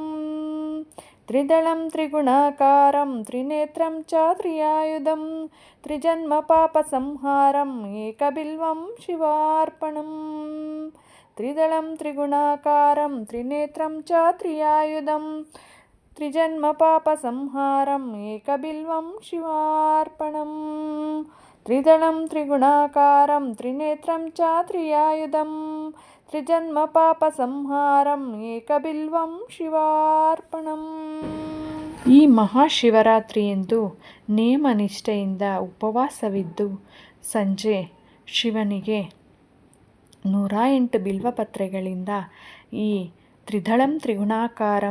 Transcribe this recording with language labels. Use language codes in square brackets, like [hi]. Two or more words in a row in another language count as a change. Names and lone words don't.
[sa] ತ್ರಿದಳಂ ತ್ರಿಗುಣಾಕಾರಂ ತ್ರಿನೇತ್ರಂ ಚ ತ್ರಿಯಾಯುಧಂ ತ್ರಿಜನ್ಮ ಪಾಪ ಸಂಹಾರಂ ಏಕಬಿಲ್ವಂ ಶಿವಾರ್ಪಣಂ. ತ್ರಿದಳಂ ತ್ರಿಗುಣಾಕಾರಂ ತ್ರಿನೇತ್ರಂ ಚ ತ್ರಿಯಾಯುಧಂ ತ್ರಿಜನ್ಮ ಪಾಪ ಸಂಹಾರಂ ಏಕಬಿಲ್ವಂ ಶಿವಾರ್ಪಣಂ. ತ್ರಿದಳಂ ತ್ರಿಗುಣಾಕಾರಂ ತ್ರಿನೇತ್ರಂ ಚ ತ್ರಿಯಾಯುಧಂ ತ್ರಿಜನ್ಮ ಪಾಪ ಸಂಹಾರಂ ಏಕಬಿಲ್ವಂ ಶಿವಾರ್ಪಣಂ. [kn] ಈ ಮಹಾಶಿವರಾತ್ರಿಯಂದು ನೇಮನಿಷ್ಠೆಯಿಂದ ಉಪವಾಸವಿದ್ದು ಸಂಜೆ ಶಿವನಿಗೆ 108 ಬಿಲ್ವಪತ್ರೆಗಳಿಂದ ಈ [sa] ತ್ರಿದಳಂ ತ್ರಿಗುಣಾಕಾರಂ